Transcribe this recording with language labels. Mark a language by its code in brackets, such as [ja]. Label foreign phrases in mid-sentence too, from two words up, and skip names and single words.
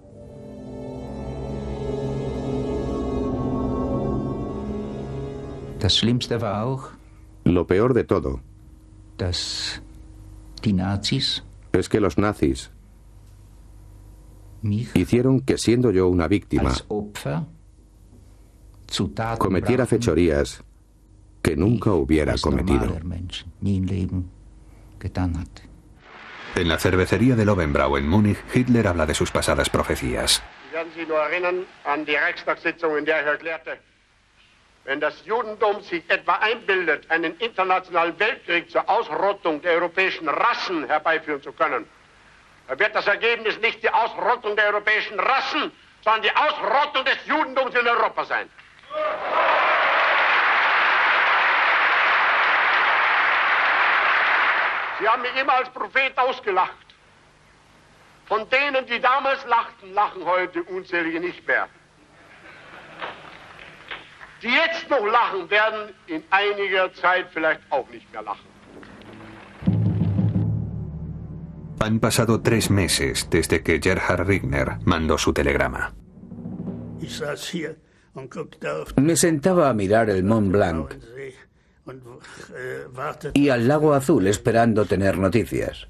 [es] Lo peor de todo es que los nazis hicieron que, siendo yo una víctima, cometiera fechorías que nunca hubiera cometido. En la cervecería de Löwenbräu en Múnich, Hitler habla de sus pasadas profecías. [de] Wenn das Judentum sich etwa einbildet, einen internationalen Weltkrieg zur Ausrottung der europäischen Rassen herbeiführen zu können, dann wird das Ergebnis nicht die Ausrottung der europäischen Rassen, sondern die Ausrottung des Judentums in Europa sein. Sie haben mich immer als Prophet ausgelacht. Von denen, die damals lachten, lachen heute unzählige nicht mehr. Die jetzt noch lachen, werden in einiger Zeit vielleicht auch nicht mehr lachen. [es] Han pasado 3 meses desde que Gerhard Riegner mandó su telegrama. Me sentaba a mirar el Mont Blanc y al lago azul esperando tener noticias.